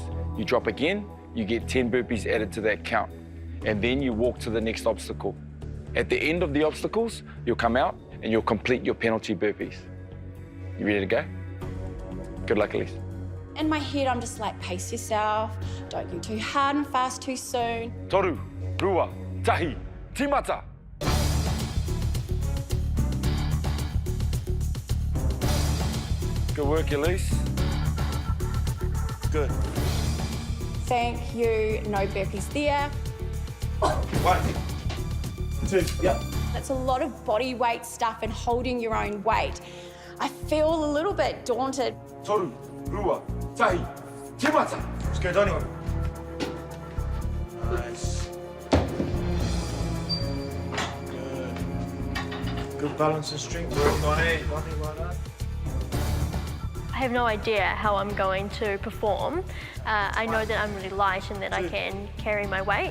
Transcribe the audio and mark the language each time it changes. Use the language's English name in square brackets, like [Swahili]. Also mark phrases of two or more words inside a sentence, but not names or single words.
[English] You drop again, you get 10 burpees added to that count. And then you walk to the next obstacle. At the end of the obstacles, you'll come out and you'll complete your penalty burpees. You ready to go? Good luck, Elise. In my head, I'm just like, pace yourself. Don't go too hard and fast too soon. [Māori] Toru, rua, tahi, timata. [English] Good work, Elise. Good. Thank you, no burpees there. 1, 2, yep. It's a lot of body weight stuff and holding your own weight. I feel a little bit daunted. [Māori] Toru, rua, tahi, timata. [English] Let's go, Donnie. Nice. Good. Good balance and strength work, Donnie. Donnie, well done. I have no idea how I'm going to perform. I know that I'm really light and that I can carry my weight.